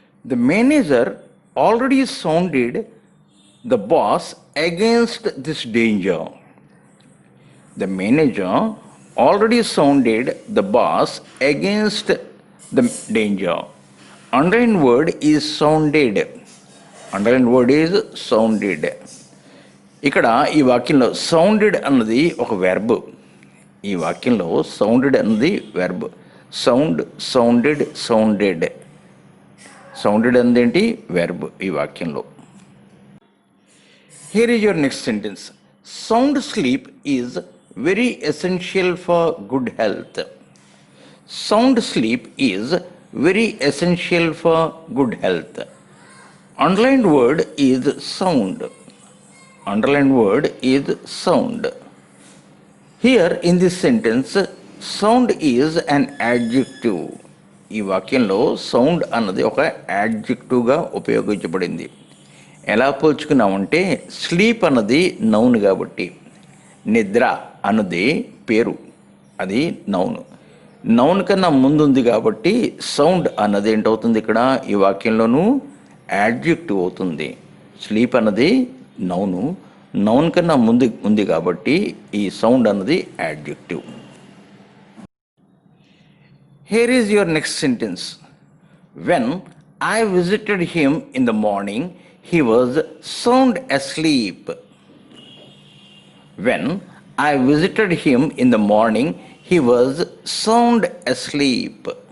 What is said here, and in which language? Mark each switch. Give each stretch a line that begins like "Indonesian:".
English: The manager already sounded the boss against this danger. The manager already sounded the boss against the danger. Underlined word is sounded. Underlined word is sounded.
Telugu: ఇక్కడ ఈ వాక్యంలో sounded అన్నది ఒక verb. ఈ వాక్యంలో sounded అన్నది verb. Sound, sounded, sounded. Sounded అన్నది ఏంటి? వెర్బ్ ఈ వాక్యంలో.
English: Here is your next sentence. Sound sleep is very essential for good health. Sound sleep is very essential for good health. Underlined word is sound. Underlined word is sound. Here in this sentence, sound is an adjective.
Telugu: ఈ వాక్యంలో sound అన్నది ఒక యాడ్జెక్టివ్గా ఉపయోగించబడింది. ఎలా పోల్చుకున్నామంటే sleep అన్నది noun కాబట్టి, నిద్ర అన్నది పేరు, అది నౌన్. నౌన్ కన్నా ముందు ఉంది కాబట్టి సౌండ్ అన్నది ఏంటవుతుంది? ఇక్కడ ఈ వాక్యంలోనూ యాడ్జెక్టివ్ అవుతుంది. స్లీప్ అన్నది నౌను. నౌన్ కన్నా ముందు ఉంది కాబట్టి ఈ సౌండ్ అన్నది adjective.
English: Here is your next sentence. When I visited him in the morning, he was sound asleep. When I visited him in the morning, he was sound asleep.